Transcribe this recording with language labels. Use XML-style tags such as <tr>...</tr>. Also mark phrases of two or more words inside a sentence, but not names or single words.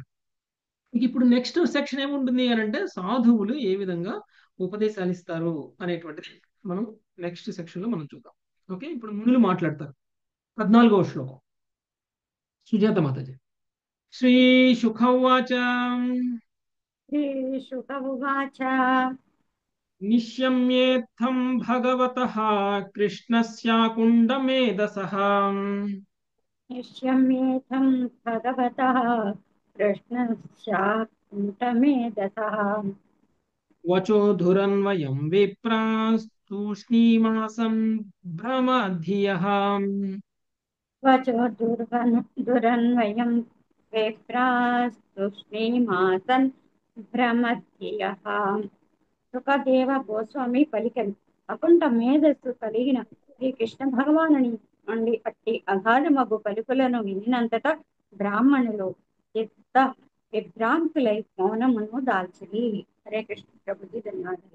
<te>ఇప్పుడు</te> <en>next section</en> <te>ఏముంటుంది అని అంటే, సాధువులు ఏ విధంగా ఉపదేశాలు ఇస్తారు అనేటువంటిది మనం</te> <en>next section</en> <te>లో మనం చూద్దాం. ఓకే. ఇప్పుడు మునులు మాట్లాడతారు. 14వ శ్లోకం, సుజాత మాతాజీ.</te> <sa>శ్రీ శుఖవాచ श्रीशुक उवाच నిశ్యమ్యేత్థం భగవతః కృష్ణస్యాకుండమేధసః निश्यम्येथं भगवतः कृष्णस्याकुण्ठमेधसः వచోధురన్వయం విప్రాస్తూష్ణీమాసం భ్రమధియః वचो दुरन्वयं विप्रास्तुष्णीमासन् भ्रमत्यः</sa> <te>సుఖదేవ గోస్వామి పలికలు. అకుంఠ మేధస్సు కలిగిన శ్రీకృష్ణ భగవానుని నుండి అట్టి అగాధమగు పలుకులను వినినంతట బ్రాహ్మణులు చిత్త విభ్రాంతులై మౌనమును దాల్చిరి. హరే కృష్ణ ప్రభుజీ, ధన్యవాదాలు.</te>